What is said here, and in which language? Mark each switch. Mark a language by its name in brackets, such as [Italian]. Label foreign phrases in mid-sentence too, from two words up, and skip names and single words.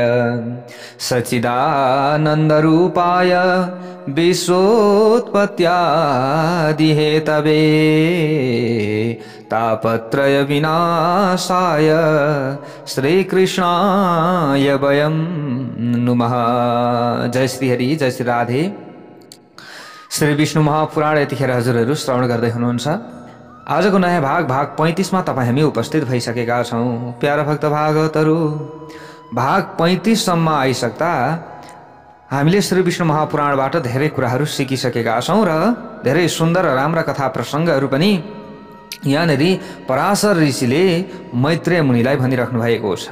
[Sanskrit] सच्चिदानंद रूपाय विश्वोत्पत्त्यादि हेतवे तापत्रय विनाशाय श्री कृष्णाय वयं नुमः। [Nepali] जय श्री हरि, जय श्री राधे। श्री विष्णु महापुराण यतिखेर हजुरहरू श्रवण गर्दै हुनुहुन्छ। आजको नयाँ भाग 35 मा तपाईँ हामी उपस्थित भइसकेका छौँ। प्यारा भक्त भागवतहरू, भाग 35 सम्म आइसक्दा हामीले श्री विष्णु महापुराणबाट धेरै कुराहरू सिकिसकेका छौँ र धेरै सुन्दर र राम्रा कथा प्रसङ्गहरू पनि यहाँनिर पराशर ऋषिले मैत्रेय मुनिलाई भनिराख्नु भएको छ।